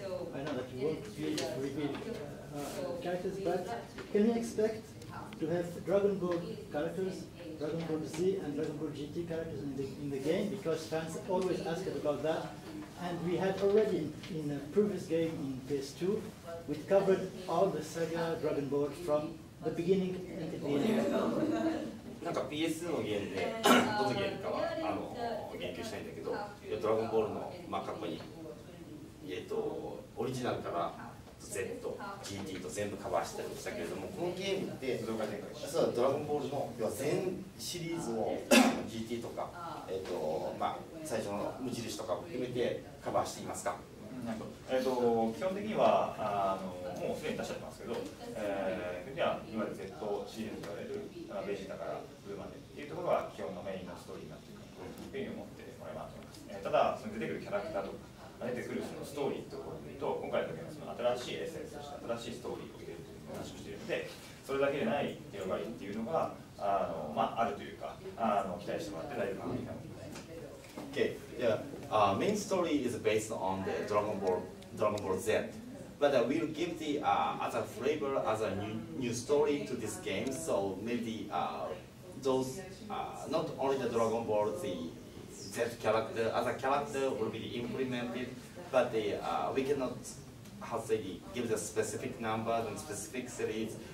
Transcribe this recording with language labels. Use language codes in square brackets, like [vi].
[en] I know that you won't reveal characters, but can we expect to have Dragon Ball characters, Dragon Ball Z and Dragon Ball GT characters in the game? Because fans always ask about that. And we had already in a previous game in PS2, we covered all the saga Dragon Ball from the beginning until the end. [ja] なんか PS2 のゲームでどのゲームかは言及したいんだけど、ドラゴンボールの過去にオリジナルから Z、GT と全部カバーしたりしたけれども、このゲームってそうドラゴンボールの要は全シリーズを GT とか最初の無印とかを含めてカバーしていますか？基本的にはもうすでに出しちゃってますけど、いわゆる Z シリーズと言われるベジータからブルーまでっていうところは基本のメインのストーリーになっていくというふうに思ってもらえばと思います。ただその出てくるキャラクターとか出てくるそのストーリーってところを見ると、今回の時はその新しいエッセンスとして新しいストーリーを入れるという話をしているので、それだけでない広がりっていうのがあるというか期待してもらって大丈夫かなと思います。 [en] Okay, main story is based on the Dragon Ball Z, but we'll give the other flavor, other new story to this game. So maybe those not only the Dragon Ball Z character, other character will be implemented, but we cannot give the specific numbers and specific series.